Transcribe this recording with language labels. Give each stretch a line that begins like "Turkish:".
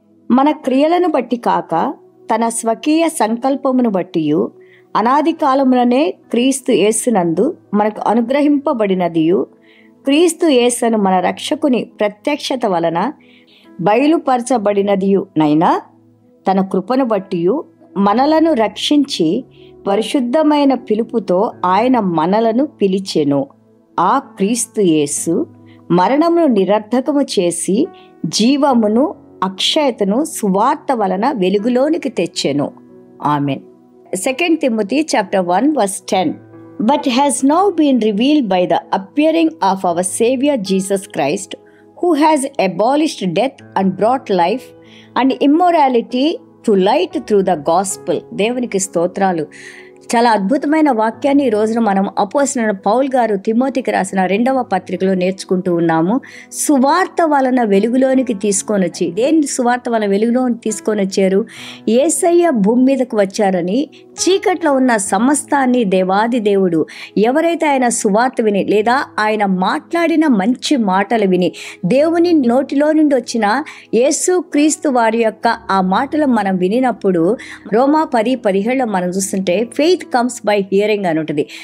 Telugu: మన క్రియలను బట్టి కాక తన స్వకీయ సంకల్పమును బట్టి అనాది కాలముననే క్రీస్తు యేసునందు మనకు అనుగ్రహింపబడినదియు, క్రీస్తు యేసును మన రక్షకుని ప్రత్యక్షత వలన బయలుపరచబడినదియు నైనా తన కృపను బట్టి మనలను రక్షించి పరిశుద్ధమైన పిలుపుతో ఆయన మనలను పిలిచెను. ఆ క్రీస్తు యేసు మరణమును నిరర్ధకము చేసి జీవమును అక్షయతను సువార్త వలన వెలుగులోనికి తెచ్చెను.
English: ఆమేన్. 2 Timothy chapter 1 verse 10. But has now been revealed by the appearing of our Savior Jesus Christ, who has abolished death and brought life and immorality to light through the gospel.
Telugu: దేవునికి స్తోత్రాలు. చాలా అద్భుతమైన వాక్యాన్ని ఈ రోజున మనం అపోస్తలుడైన పౌలు గారు తిమోతికి రాసిన 2వ పత్రికలో నేర్చుకుంటూ ఉన్నాము. సువార్త వలన వెలుగులోనికి తీసుకొని వచ్చి, దేని సువార్త వలన వెలుగులోనికి తీసుకొని వచ్చారు? యేసయ్య భూమి మీదకు వచ్చారని, చీకట్లో ఉన్న సమస్తాన్ని దేవాది దేవుడు ఎవరైతే ఆయన సువార్త విని లేదా ఆయన మాట్లాడిన మంచి మాటలు విని దేవుని నోటిలో నుండి వచ్చిన యేసు క్రీస్తు వారి యొక్క ఆ మాటలు మనం వినినప్పుడు రోమా 10:17 మనం చూస్తుంటే
English: faith comes by hearing
Telugu: అని ఉంటుంది.